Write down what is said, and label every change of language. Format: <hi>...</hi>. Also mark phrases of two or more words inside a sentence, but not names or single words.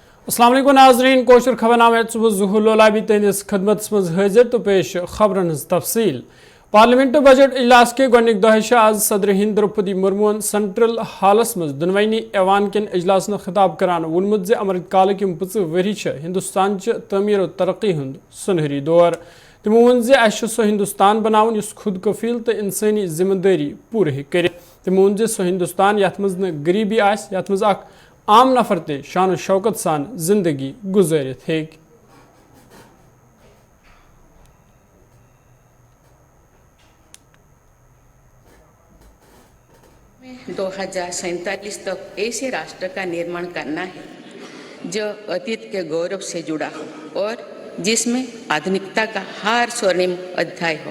<ar>السلام علیکم</ar> <ks>ناظرین کوشر خبرنامے ظہور لولابی تہدس خدمت منز حاضر تہ پیش خبرن ہنز تفصیل. پارلیمنٹ بجٹ اجلاس کہ گوڈنک دہ آز صدر ہند دروپدی مرمون سینٹرل ہالس منز دونوٕنی ایوان کن اجلاس خطاب کران وونمت زِ امرت کال کِم 5 وری ہندوستان تعمیر اور ترقی ہند سنہری دور. تمو وون زِ اس سو ہندوستان بناون یُس خود کفیل تہ انسانی ذمہ داری پوری ہے کر. تمو وون زِ سو ہندوستان یتھ منز نہ غریبی آس یتھ منز اکھ عام نفر تہ شان شوکت سان زندگی گزارتھ ہے.</ks> <hi>2047 तक ऐसे राष्ट्र का निर्माण करना है जो अतीत के गौरव से जुड़ा हो और जिसमें आधुनिकता का हर स्वर्णिम अध्याय हो।</hi>